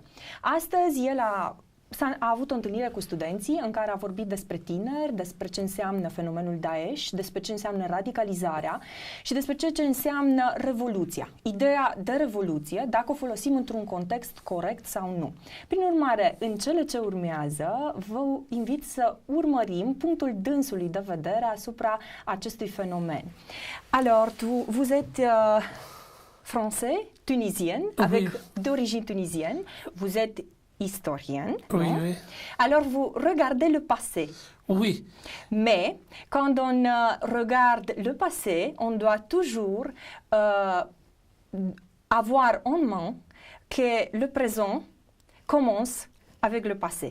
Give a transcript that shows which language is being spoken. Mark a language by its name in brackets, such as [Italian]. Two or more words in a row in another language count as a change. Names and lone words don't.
[Romanian] Astăzi el a avut o întâlnire cu studenții în care a vorbit despre tineri, despre ce înseamnă fenomenul Daesh, despre ce înseamnă radicalizarea și despre ce înseamnă revoluția. Ideea de revoluție, dacă o folosim într-un context corect sau nu. Prin urmare, în cele ce urmează, vă invit să urmărim punctul dânsului de vedere asupra acestui fenomen. [French] Alors, vous êtes français, tunisien, avec d'origine tunisienne, vous êtes historien. Oui, oui. Alors vous regardez le passé. Oui. Mais quand on regarde le passé, on doit toujours avoir en main que le présent commence avec le passé.